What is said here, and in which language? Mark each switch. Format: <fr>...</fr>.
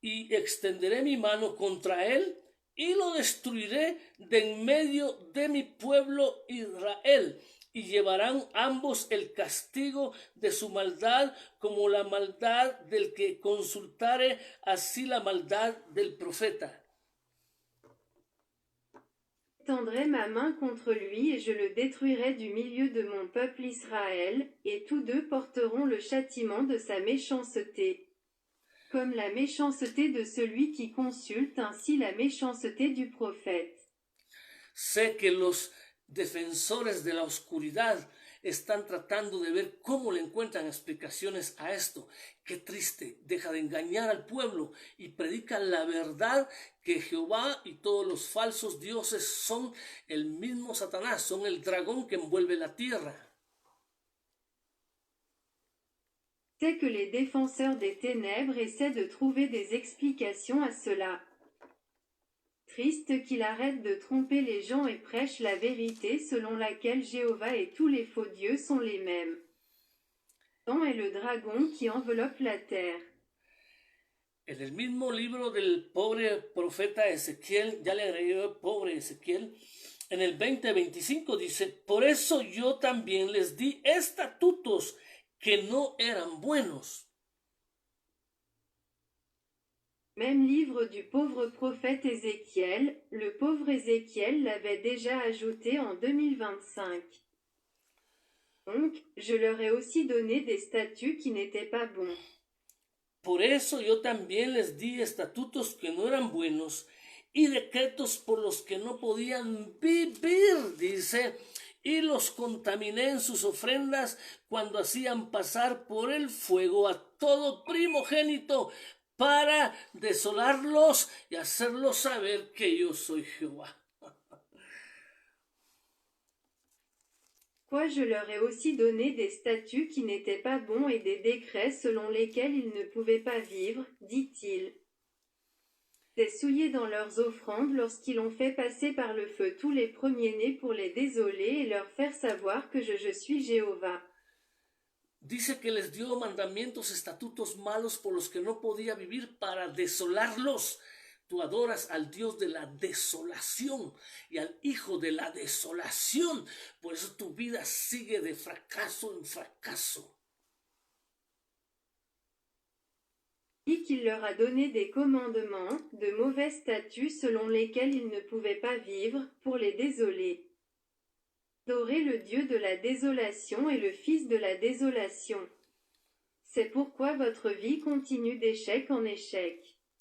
<es>y extenderé mi mano contra él y lo destruiré de en medio de mi pueblo Israel. Y llevarán ambos el castigo de su maldad como la maldad del que consultare, así la maldad del profeta.</es> <fr>Tendrai ma main contre lui et je le détruirai du milieu de mon peuple Israël, et tous deux porteront le châtiment de sa méchanceté. Comme la méchanceté de celui qui consulte, ainsi la méchanceté du prophète.</fr> <es>Sé que los defensores de la oscuridad están tratando de ver cómo le encuentran explicaciones a esto. Qué triste, deja de engañar al pueblo y predica la verdad, que Jehová y todos los falsos dioses son el mismo Satanás, son el dragón que envuelve la tierra.</es> <fr>C'est que les défenseurs des ténèbres essaient de trouver des explications à cela. Triste qu'il arrête de tromper les gens et prêche la vérité selon laquelle Jéhovah et tous les faux dieux sont les mêmes. Satan est le dragon qui enveloppe la terre.</fr> <es>En el mismo libro del pobre profeta Ezequiel, ya le agregué pobre Ezequiel, en el 20:25 dice: por eso yo también les di estatutos que no eran buenos.</es> <fr>Même livre du pauvre prophète Ézéchiel, le pauvre Ézéchiel l'avait déjà ajouté en 2025. Donc, je leur ai aussi donné des statuts qui n'étaient pas bons.</fr> <es>Por eso yo también les di estatutos que no eran buenos y decretos por los que no podían vivir, dice, y los contaminé en sus ofrendas cuando hacían pasar por el fuego a todo primogénito, para desolarlos y hacerlos saber que yo soy Jehová.</es> <fr>Quoi, je leur ai aussi donné des statuts qui n'étaient pas bons et des décrets selon lesquels ils ne pouvaient pas vivre, dit-il. C'est souillé dans leurs offrandes lorsqu'ils ont fait passer par le feu tous les premiers-nés pour les désoler et leur faire savoir que je suis Jéhovah.</fr> <es>Dice que les dio mandamientos, estatutos malos por los que no podía vivir para desolarlos. Tú adoras al Dios de la desolación y al Hijo de la desolación. Por eso tu vida sigue de fracaso en fracaso.</es> <fr>Et qu'il leur a donné des commandements, de mauvais statuts selon lesquels ils ne pouvaient pas vivre, pour les désoler. Adorez le Dieu de la désolation et le Fils de la désolation. C'est pourquoi votre vie continue d'échec en échec.</fr>